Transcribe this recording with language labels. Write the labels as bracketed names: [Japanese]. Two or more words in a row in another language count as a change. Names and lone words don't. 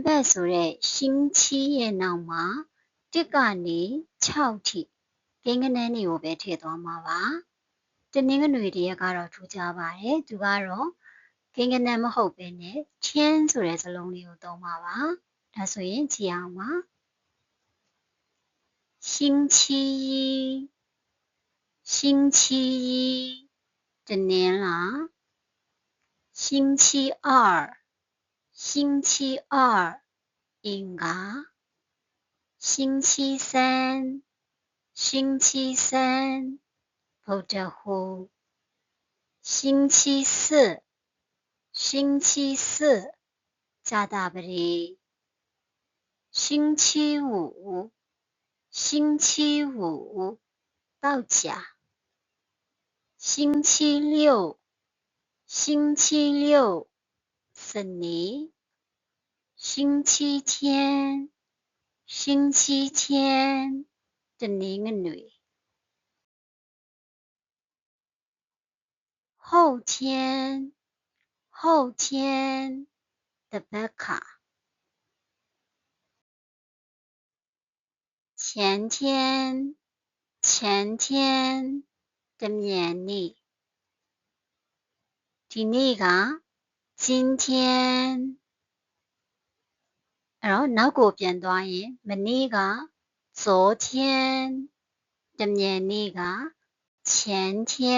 [Burmese] ပတ်ဆိုတဲ့星期ရဲ့နောက်မှာ1ကနေ6ထိကိန်းဂဏန်းတွေကိုပဲထည့်သွားမှာပါတနင်္ဂနွေတရက်ကတော့ထူးခြားပါတယ်သူကတော့ကိန်းဂဏန်းမဟုတ်ဘဲနဲ့天ဆိုတဲ့စလုံးလေးကိုသုံးပါပါဒါဆိုရင်ကြည့်အောင်ပါ [Chinese] 星期一星期一တနင်္လာ星期二星期二အ င်္ဂါ星期三星期三ဗုဒ္ဓဟူး星期四星期四ကြာသပတေး星期五星期五သောကြာ星期六星期六စနေ星期天星期天တနင်္ဂနွေ后天后天တပတ်ခါ 前天前天 [Burmese] တမြန်နေ့ဒီနေ့က今天အဲ့တော့နောက်ကိုပြန်သွားရင်မနေ့က昨天တမြန်နေ့က前天